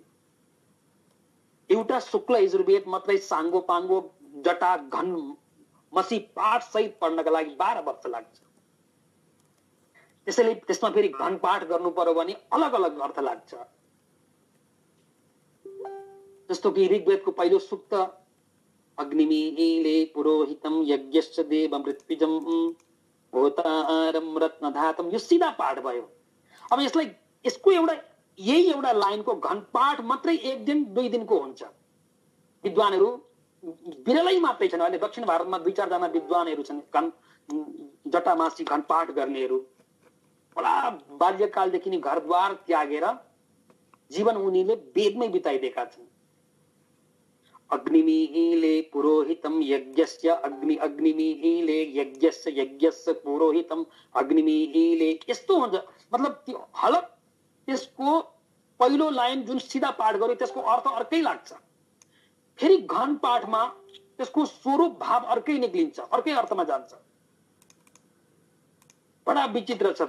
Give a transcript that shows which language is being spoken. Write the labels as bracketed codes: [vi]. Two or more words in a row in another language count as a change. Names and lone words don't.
[ne] एउटा शुक्ल यजुर्वेद मात्रै साङ्गो पाङ्गो जटा घन मसी पाठ सहित पढ्नका लागि 12 वर्ष लाग्छ। त्यसैले त्यसमा फेरि घन पाठ गर्नु पर्यो भने अलग अलग अर्थ लाग्छ। जस्तो कि ऋग्वेदको पहिलो सूक्त [sa] अग्निमीले पुरोहितम यज्ञश्च देवमृत्युजम होतारम रत्नधातम, [ne] यो सीधा पाठ भयो। अब यसलाई यसको यही एउटा लाइनको घन पाठ मात्रै 1 दिन 2 दिनको हुन्छ। विद्वानहरू विरलै मात्रै छन्। अहिले दक्षिण भारतमा 2-4 जना विद्वानहरू छन् घन जटामासी घन पाठ गर्नेहरू। बडा बाल्यकालदेखि नै घरद्वार त्यागेर जीवन उनीले वेदमै बिताइदिएका छन्। [sa] अग्निमीले पुरोहितम यज्ञस्य अग्निमीले यज्ञस्य यज्ञस्य पुरोहितम अग्निमीले, [ne] यस्तो हुन्छ। मतलब त्यो हलक त्यसको पहिलो लाइन जुन सिधा पाठ गर्यो त्यसको अर्थ अर्कै लाग्छ। फेरि घन पाठमा त्यसको स्वरूप भाव अर्कै निक्लिन्छ, अर्कै अर्थमा जान्छ। बडा विचित्र छ।